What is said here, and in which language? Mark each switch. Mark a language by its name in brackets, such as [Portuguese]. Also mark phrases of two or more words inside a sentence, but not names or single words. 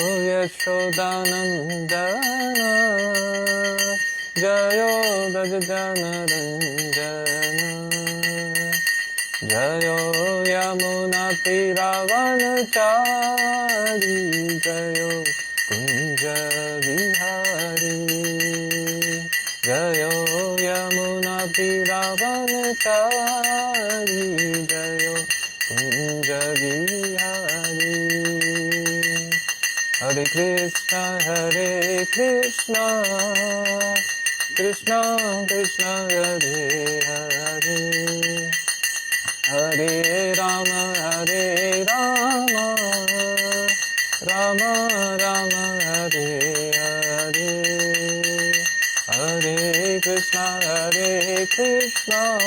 [Bangla] যশোদানন্দন, জয়ো ব্রজজনরঞ্জন, জয়ো যমুনা তীরবনচারী, জয়ো কুঞ্জ বিহারী, জয়ো যমুনা তীরবনচারী জয়ো কুঞ্জ [Sanskrit] Krishna Hare Krishna Krishna Krishna Hare Hare Hare Rama Hare Rama Rama Rama Hare Hare Hare Krishna Krishna